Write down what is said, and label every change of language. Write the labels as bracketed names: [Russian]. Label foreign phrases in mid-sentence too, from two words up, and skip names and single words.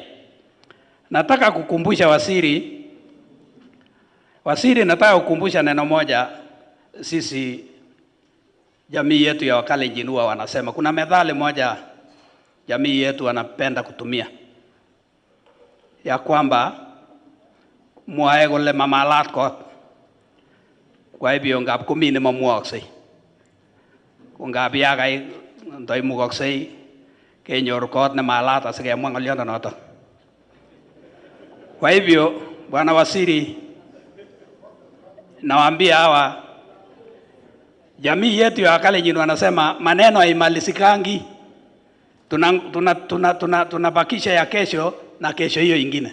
[Swahili] Nataka kukumbusha Waziri, nataka kukumbusha neno moja. Sisi jamii yetu ya Wakalenjin huwa wanasema, kuna methali moja jamii yetu wanapenda kutumia ya kwamba [Kalenjin] mwae kole mamalat kot, [Swahili] kwa hivyo [Kalenjin] ngap kumini mamwoksei, ngap yakai ndoi mukoksei kenyor kot ne malat asikemwa ng'oliondo noto. [Swahili] Kwa hivyo Bwana Waziri, nawaambia hawa jamii yetu ya Wakalenjin wanasema maneno haimalizikangi, tunabakisha ya kesho na kesho hiyo ingine.